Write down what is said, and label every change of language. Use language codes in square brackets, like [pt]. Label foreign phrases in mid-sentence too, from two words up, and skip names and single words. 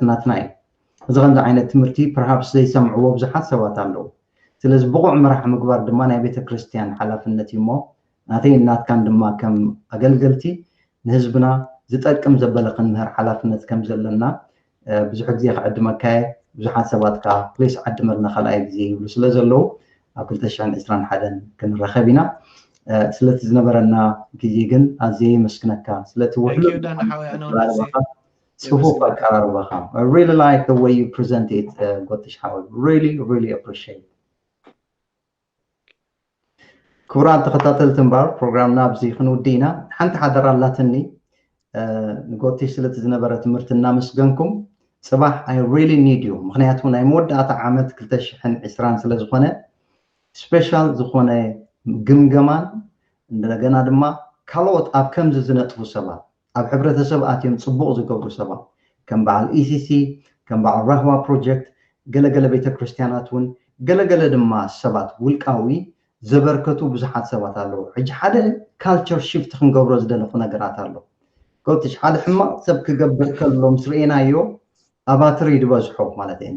[ti] ናትና እዩ እዚ ከምዚ ዓይነት ትምህርቲ ፐርሃፕስ ዘይሰምዕዎ ብዙሓት ሰባት ኣለዉ ስለዚ ብቑዕ ምራሕ ምግባር ድማ ናይ ቤተ ክርስቲያን ሓላፍነት እዩ እሞ ናተይ ናትካን ድማ ከም ኣገልገልቲ ንህዝብና ዝጠቅም ዘበለ ክንምህር ሓላፍነት ከም ዘለና ብዙሕ ግዜ ክዕድመካ ብዙሓት ሰባት ከዓ ፕሌስ ዓድመልና ካልኣይ ግዜ ይብሉ ስለ ዘለዉ ኣብ 2021 ክንረኸብ ኢና ስለቲ ዝነበረና ግዜ ግን ኣዝየ መስክነካ ስለቲ ውሕሉ ጽፉፍ ኣቀራርባኻ [en] I really like the way you present it [ti] ጎትሽ ሓወል [en] really appreciate [ti] ክቡራት ተኸታተልቲ እምበር ፕሮግራምና ኣብዚ ክንውዲ ኢና ሓንቲ ሓደራ ኣላትኒ ንጎትሽ ስለቲ ዝነበረ ትምህርቲ እናመስገንኩም صباح [en] I really need you [ti] ምክንያቱ ናይ መወዳእታ ዓመት 2020 ስለ ዝኾነ ስፔሻል ዝኾነ ግምገማን እንደገና ድማ ካልኦት ኣብ ከምዚ ዝነጥፉ ሰባት ኣብ ሕብረተሰብ ኣትዮም ፅቡቕ ዝገብሩ ሰባት ከም በዓል ኢሲሲ ከም በዓል ራህዋ ፕሮጀክት ገለገለ ቤተ ክርስቲያናት እውን ገለገለ ድማ ሰባት ውልቃዊ ዘበርከቱ ብዙሓት ሰባት ኣለዉ ሕጂ ሓደ [en] culture shift [ti] ክንገብሮ ዝደለኹ ነገራት ኣሎ ጎትሽ ሓደ ሕማቕ ሰብ ክገብር ከሎ ምስ ርአናዮ ኣባትሪ ይድበዝሖ ማለት እዩ